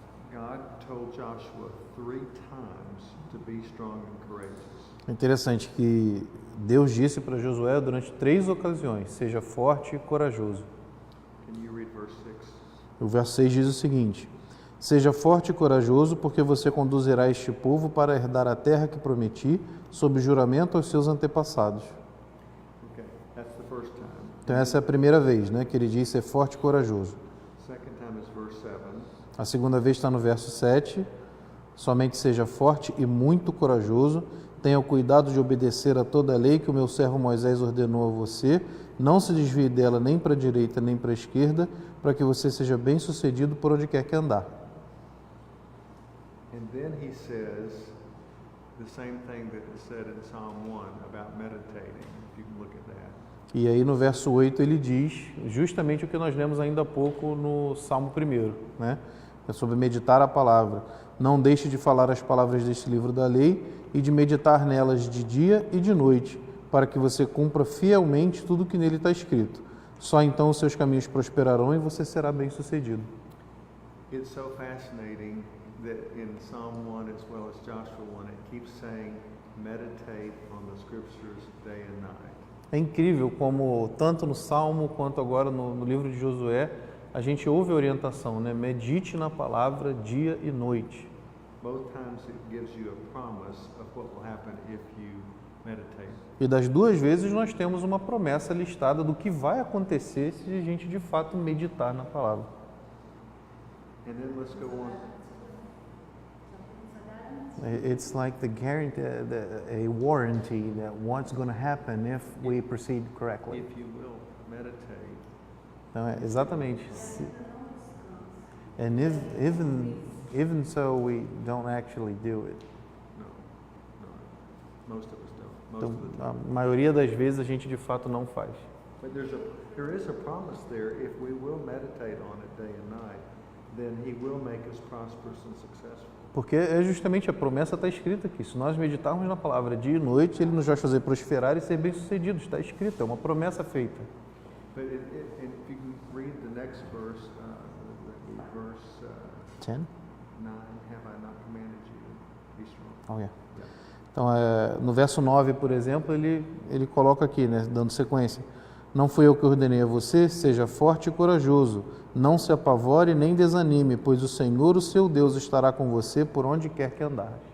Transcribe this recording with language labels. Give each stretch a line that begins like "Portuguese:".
English: God told Joshua 3 times to be strong and courageous.
Portuguese: É interessante que Deus disse para Josué durante 3 ocasiões: seja forte e corajoso.
English: Can you read verse 6?
Portuguese: O verso 6 diz o seguinte: seja forte e corajoso, porque você conduzirá este povo para herdar a terra que prometi, sob juramento aos seus antepassados.
English: Okay, that's the first time.
Portuguese: Então essa é a primeira vez, né, que ele diz ser forte e corajoso.
English: Second time is verse 7.
Portuguese: A segunda vez está no verso 7. Somente seja forte e muito corajoso. Tenha o cuidado de obedecer a toda a lei que o meu servo Moisés ordenou a você. Não se desvie dela nem para a direita nem para a esquerda, para que você seja bem sucedido por onde quer que andar.
English: And then he says the same thing that is said in Psalm 1 about meditating. If you can look at that.
Portuguese: E aí no verso 8 ele diz justamente o que nós lemos ainda há pouco no Salmo 1, né? É sobre meditar a palavra. Não deixe de falar as palavras deste livro da lei e de meditar nelas de dia e de noite, para que você cumpra fielmente tudo o que nele está escrito. Só então os seus caminhos prosperarão e você será bem-sucedido.
English: It's so fascinating that in Psalm 1 as well as Joshua 1, it keeps saying, meditate on the scriptures day and night.
Portuguese: É incrível como, tanto no Salmo quanto agora no livro de Josué, a gente ouve a orientação, né? Medite na palavra dia e noite.
English: Both times it gives you a promise of what will happen if you meditate.
Portuguese: E das 2 vezes nós temos uma promessa listada do que vai acontecer se a gente de fato meditar na palavra.
English: And then let's go on. It's like the guarantee, a warranty that what's going to happen if we proceed correctly. If you will meditate.
Portuguese: Então, exatamente.
English: And even so, we don't actually do it. No. Most of us don't. Most
Portuguese: Então,
English: of the time.
Portuguese: a maioria das vezes a gente de fato não faz.
English: But there is a promise there. If we will meditate on it day and night, then He will make us prosperous and successful.
Portuguese: Porque é justamente a promessa está escrita aqui. Se nós meditarmos na palavra dia e noite, Ele nos vai fazer prosperar e ser bem-sucedidos. Está escrito, é uma promessa feita.
English: But if you can read the next verse, verse 10? 9, have I not commanded you to be strong? Okay. Yeah.
Portuguese: Então, no verso 9, por exemplo, ele coloca aqui, né, dando sequência. Não fui eu que ordenei a você, seja forte e corajoso. Não se apavore nem desanime, pois o Senhor, o seu Deus, estará com você por onde quer que andar.